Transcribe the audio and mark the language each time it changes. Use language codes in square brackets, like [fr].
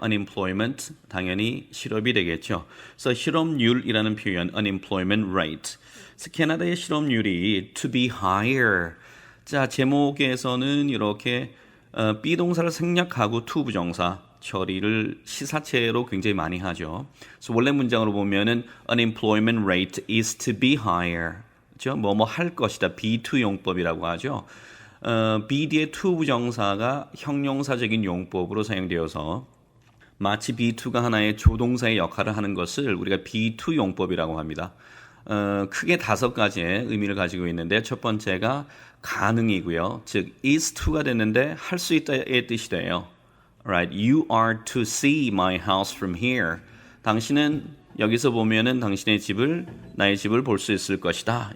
[ko] unemployment 당연히 실업이 되겠죠. 그래서 실업률이라는 표현 unemployment rate. 그래서 캐나다의 실업률이 to be higher. 자, 제목에서는 이렇게 비동사를 생략하고 to 부정사 처리를 시사체로 굉장히 많이 하죠. 그래서 원래 문장으로 보면은 [en] unemployment rate is to be higher. [ko] 그렇죠? 뭐뭐 할 것이다. be2 용법이라고 하죠. be 뒤에 to 부정사가 형용사적인 용법으로 사용되어서 마치 be2가 하나의 조동사의 역할을 하는 것을 우리가 be2 용법이라고 합니다. 크게 5가지의 의미를 가지고 있는데 첫 번째가 가능이고요. 즉 is to가 됐는데 할 수 있다의 뜻이 돼요. [en] Right? You are to see my house from here. [ko] 당신은 여기서 보면은 나의 집을 볼 수 있을 것이다.